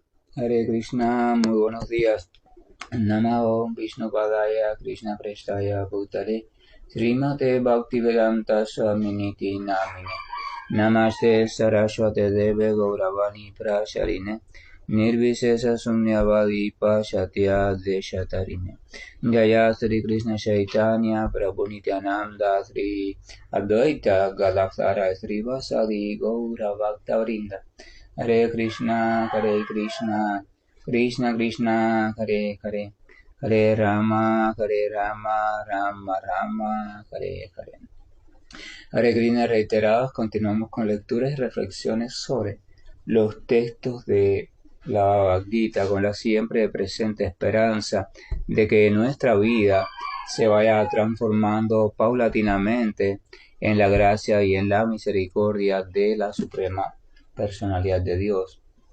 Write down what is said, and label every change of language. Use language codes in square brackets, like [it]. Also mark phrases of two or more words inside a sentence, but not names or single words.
[sa] हरे कृष्ण, [es] muy buenos días. [sa] नमो विष्णु पादाय कृष्ण प्रेष्ठाय भूतले श्रीमते भक्तिवेदान्त स्वामिनिति नामिने नमस्ते सरस्वते देवे गौरवाणी प्रचारिणे निर्विशेष शून्यवादि पाश्चात्य देशतारिणे जय श्री कृष्ण चैतन्य प्रभु नित्यानन्द श्री अद्वैत गदाधर श्री वासादि गौर भक्तवृन्द हरे कृष्ण, कृष्ण कृष्ण, हरे हरे, हरे राम, राम राम, हरे हरे. [es] Hare Krishna reiterados, continuamos con lecturas y reflexiones sobre los textos de la Bhagavad Gita con la siempre presente esperanza de que nuestra vida se vaya transformando paulatinamente en la gracia y en la misericordia de la Suprema Personalidad de Dios.